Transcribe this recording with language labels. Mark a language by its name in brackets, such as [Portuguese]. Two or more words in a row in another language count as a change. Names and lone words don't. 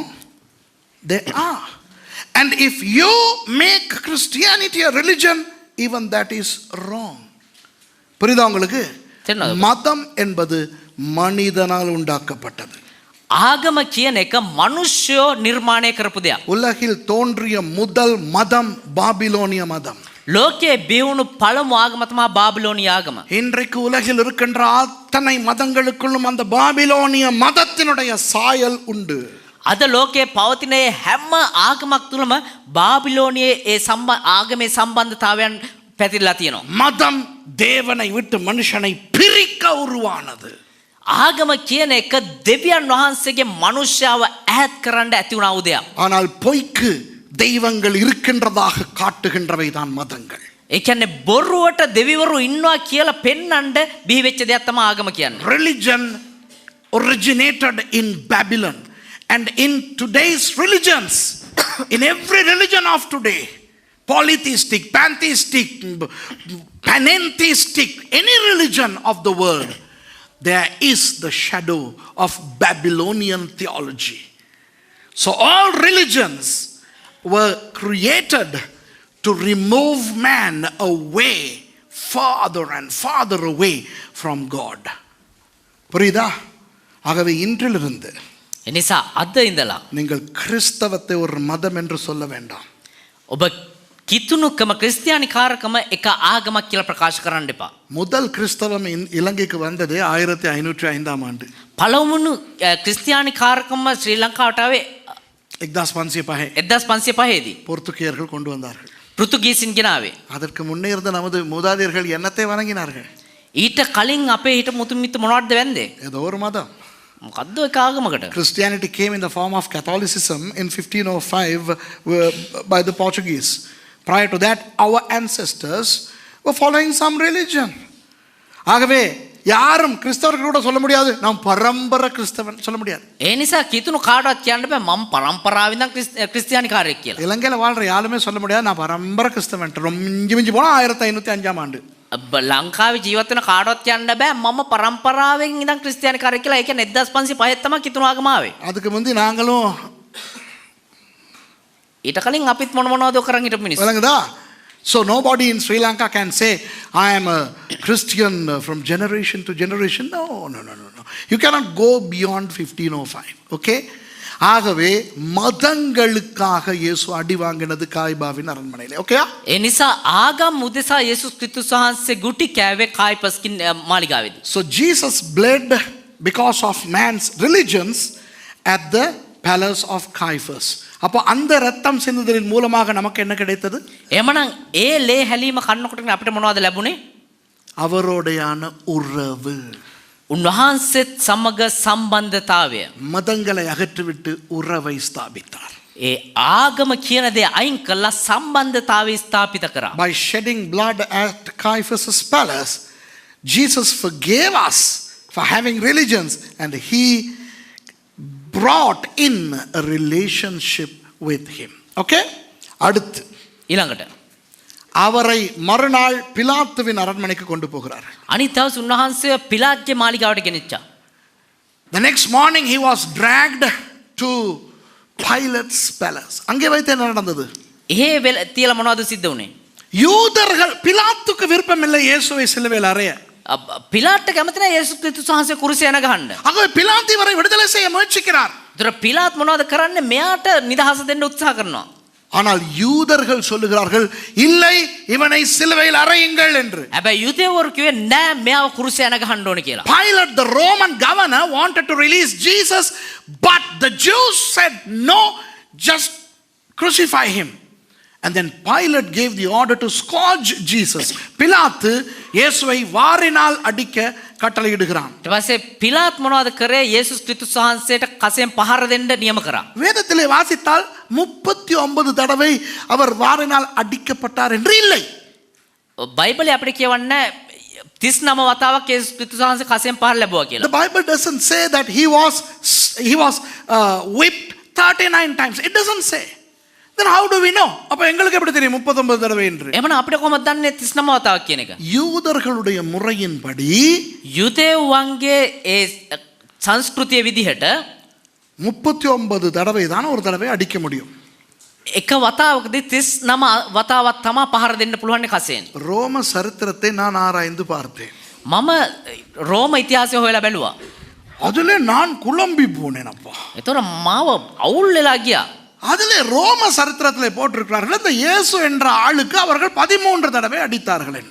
[English] They are. And if you make Christianity a religion, even that is wrong. [Tamil] புரியுதா உங்களுக்கு? மதம் என்பது மனிதனால் உண்டாக்கப்பட்டது. [Sinhala] ආගම කියන එක මිනිස්සු නිර්මාණය කරපු දෙයක්. [Tamil] உலகில் தோன்றிய முதல் மதம் பாபிலோனிய மதம். [Sinhala] ලෝකයේ බිහුණු පළමු ආගම තමයි බාබිලෝනිය ආගම. [Tamil] இன்றைக்கு உலகில் இருக்கின்ற அத்தனை மதங்களுக்குள்ளும் அந்த பாபிலோனிய மதத்தினுடைய சாயல் உண்டு. [Sinhala] අද ලෝකයේ පවතින හැම ආගමක් තුළම බාබිලෝනියේ ආගමේ සම්බන්ධතාවයන් පැතිරලා තියෙනවා. [Tamil] மதம் தேவனை விட்டு மனுஷனை பிரிக்க உருவானது. [Sinhala] ආගම කියන එක දෙවියන් වහන්සේගේ මනුෂ්‍යව ඈත් කරන්න ඇති වුණා වූ දෙයක්. [Tamil] ஆனால் பொய்க்கு தெய்வங்கள் இருக்கின்றதாக காட்டுகின்றவை தான் மதங்கள். [Sinhala] ඒ කියන්නේ බොරුවට දෙවිවරු ඉන්නවා කියලා පෙන්වන්න බිහි වෙච්ච දෙයක් තමයි ආගම කියන්නේ. [English] Religion originated in Babylon and in today's religions, in every religion of today, polytheistic, pantheistic, panentheistic, any religion of the world, there is the shadow of Babylonian theology. So all religions were created to remove man away, farther and farther away from God. [Tamil] புரியுதா? ஆகவே இன்றிலிருந்து [Sinhala] එනිසා අද ඉඳලා [Tamil] நீங்கள் கிறிஸ்தவத்தை ஒரு மதம் என்று சொல்ல வேண்டாம். [Sinhala] ඔබ කිතුණුකම ක්‍රිස්තියානි කාරකම එක ආගමක් කියලා ප්‍රකාශ කරන්න එපා. [Tamil] முதல் கிறிஸ்தவம் இலங்கைக்கு வந்தது 1505ஆம் ஆண்டு. [Sinhala] පළමුණු ක්‍රිස්තියානි කාරකම ශ්‍රී ලංකාවට ආවේ 1505 1505 දී. [Tamil] போர்த்துகீயர்கள் கொண்டு வந்தார்கள். [Sinhala] පෘතුගීසින් ගෙනාවේ. [Tamil] அதற்கு முன்னே இருந்த நமது மூதாதையர்கள் என்னத்தை வணங்கினார்கள்? [Sinhala] ඊට කලින් අපේ හිට මුතුමිත්තු මොනවද වැන්දේ? [Tamil] ஏதோ ஒரு மதம். [Sinhala] මොකද්ද ඒක ආගමකට? [English] Christianity came in the form of Catholicism in 1505 by the Portuguese. Prior to that, our ancestors were following some religion. [Tamil] ஆகவே யாரும் கிறிஸ்தவர்கள் கூட சொல்ல முடியாது நாம் பரம்பரை கிறிஸ்தவன் சொல்ல முடியாது. [Sinhala] ඒ නිසා කිතුණු කාටවත් කියන්න බෑ මම පරම්පරාවෙන් ඉඳන් ක්‍රිස්තියානි කාර්යයක් කියලා. [Tamil] இலங்கையில் வாழ்ற யாருமே சொல்ல முடியாது நான் பரம்பரை கிறிஸ்தவன். ரொம்ப மிஞ்சி போனா 1505ஆம் ஆண்டு. [Sinhala] ලංකාවේ ජීවත් වෙන කාටවත් කියන්න බෑ මම පරම්පරාවෙන් ඉඳන් ක්‍රිස්තියානි කාර්යයක් කියලා. ඒ කියන්නේ 1505 තමයි කිතුණු ආගම ආවේ. [Tamil] அதுக்கு முந்தி நாங்களும் [Sinhala] ඊට කලින් අපිත් මොනවද කරන් හිටපු මිනිස්සු. [Tamil] விளங்குதா? [English] So nobody in Sri Lanka can say I am a Christian from generation to generation. No. You cannot go beyond 1505. Okay? [Tamil] ஆகவே மதங்களுக்காக இயேசு அடி வாங்கினது காய்பாவின் அரண்மனையிலே. ஓகே? [Sinhala] ඒ නිසා ආගම් උදෙසා යේසුස් ක්‍රිස්තුස් වහන්සේ ගුටි කෑවේ කායිපස්කින් මාලිගාවේදී. [English] So Jesus bled because of man's religions at the palace of Caiaphas. [Tamil] அப்போ அந்த ரத்தம் சிந்துதலின் மூலமாக நமக்கு என்ன கிடைத்தது? [Sinhala] එමනම් ඒ ලේ හැලීම කන්නකොට අපිට මොනවද ලැබුණේ? [Tamil] அவரோடையான உறவு. [Sinhala] උන්වහන්සේත් සමග සම්බන්ධතාවය. [Tamil] மதங்களை அகற்றிவிட்டு உறவை ஸ்தாபித்தார். [Sinhala] ඒ ආගම කියන දේ අයින් කළා සම්බන්ධතාවය ස්ථාපිත කරා. [English] By shedding blood at Caiaphas' palace, Jesus forgave us for having religions and he brought in a relationship with him. [Tamil] Okay? அடுத்து [Sinhala] ඊළඟට [Tamil] அவரை மறுநாள் பிலாத்துவின் அரண்மனைக்கு கொண்டு போகிறார். [Sinhala] අනිත් දවස් උන්වහන්සේ පිලාත්ගේ මාලිගාවට ගෙනිච්චා. [English] The next morning he was dragged to Pilate's palace. [Tamil] அங்கே வைத்து என்ன நடந்தது? [Sinhala] එහෙ තියලා මොනවද සිද්ධ වුනේ? [Tamil] யூதர்கள் பிலாத்துக்கு விருப்பம் இல்லை இயேசுவை சிலுவையில் அறைய. [Sinhala] පිලාත්ට කැමති නැහැ යේසුස් ක්‍රිස්තුස් වහන්සේ කුරුසිය යන ගහන්න. [Tamil] ஆகவே பிலாத்து இவரை விடுதலை செய்ய முயற்சிக்கிறார். [Sinhala] ඒතර පිලාත් මොනවද කරන්නේ? මෙයාට නිදහස දෙන්න උත්සාහ කරනවා. [Tamil] ஆனால் யூதர்கள் சொல்லுகிறார்கள் இல்லை இவனை சிலுவையில் அறையுங்கள் என்று. [Sinhala] හැබැයි යුදෙවරු කිව්වේ නෑ මෙයාව කුරුසිය යන ගහන්න ඕනේ කියලා. [English] Pilate, the Roman governor, wanted to release Jesus, but the Jews said no, just crucify him. And then Pilate gave the order to scourge Jesus. [Tamil] பிலாத்து இயேசுவை வாரினால் அடிக்க கட்டளையிடுகிறான். [Sinhala] ඊට පස්සේ පිලාත් මොනවද කරේ? යේසුස් ක්‍රිස්තුස් වහන්සේට කසෙන් පහර දෙන්න නියම කරා. [Tamil] வேதத்திலே வாசித்தால் 39 தடவை அவர் வாரினால் அடிக்கப்பட்டார் என்று இல்லை. [Sinhala] බයිබලයේ අපිට කියවන්නේ 39 වතාවක් යේසුස් ක්‍රිස්තුස් වහන්සේ කසෙන් පහර ලැබුවා [English] The [Sinhala] කියලා. [English] Bible doesn't say that he was whipped 39 times. It doesn't say. Then how do we know? [Tamil] அப்ப எங்களுக்கு எப்படி தெரியும் 39 தடவை என்று? [Sinhala] එහෙනම් අපිට කොහොමද දන්නේ 39 වතාවක් කියන එක? [Tamil] யூதர்களுடைய முறையின்படி [Sinhala] යුදෙව්වන්ගේ ඒ සංස්කෘතිය විදිහට [Tamil] 39 தடவை தான் ஒரு தடவை அடிக்க முடியும். [Sinhala] එක වතාවකදී 39 වතාවක් තමයි පහර දෙන්න පුළුවන් කසෙන්. [Tamil] ரோம சரித்திரத்தை நான் ஆராய்ந்து பார்த்தேன். [Sinhala] මම රෝම ඉතිහාසය හොයලා බැලුවා. [Tamil] அதிலே நான் குழம்பி போனேன் அப்பா. [Sinhala] ඒතොර මාව අවුල් වෙලා ගියා. [Tamil] அதிலே ரோம சரித்திரத்திலே போட்டிருக்கிறார்கள் இந்த இயேசு என்ற ஆளுக்கு அவர்கள் 13 தடவை அடித்தார்கள் என்று.